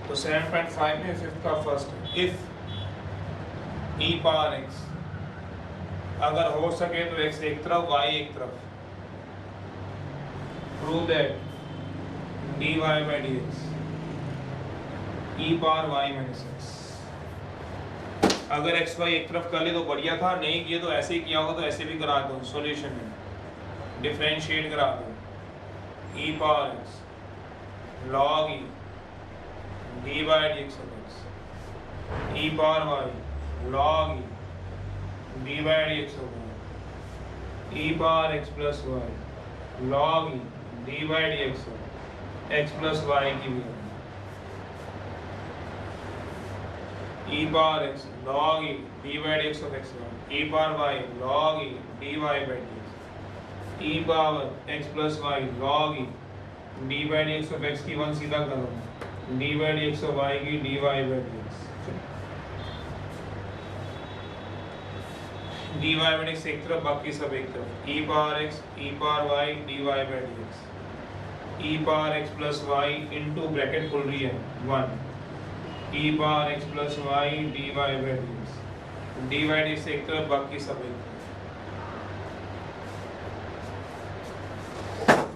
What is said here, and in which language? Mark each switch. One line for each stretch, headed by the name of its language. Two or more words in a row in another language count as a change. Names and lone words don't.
Hindi: तो 7.5 में 5th का फर्स्ट है,
English: if e power x,
Hindi: अगर हो सके तो x एक तरफ y एक तरफ,
English: prove that dy by dx e power y minus x.
Hindi: अगर x y एक तरफ कर ले तो बढ़िया था, नहीं किए तो ऐसे ही किया होगा तो ऐसे भी करा दो। सॉल्यूशन में डिफरेंशिएट करा दो,
English: e power x log e dy by dx of x, e power y log e dy by dx of y, e power x plus y log e dy by dx of x plus y
Hindi: की भी
English: e power x log e dy by dx of x, e power y log e dy by dx, e power x plus y log e dy by dx of x
Hindi: की वन सीधा करो,
English: dy by dx of y की dy by dx, dy by dx
Hindi: एक तरफ बाकी सब एक तरफ,
English: e power x e power y dy by dx, e power x plus y into bracket
Hindi: खुल रही है
English: 1, e power x plus y dy by dx, dy by dx
Hindi: एक तरफ बाकी सब एक तरफ।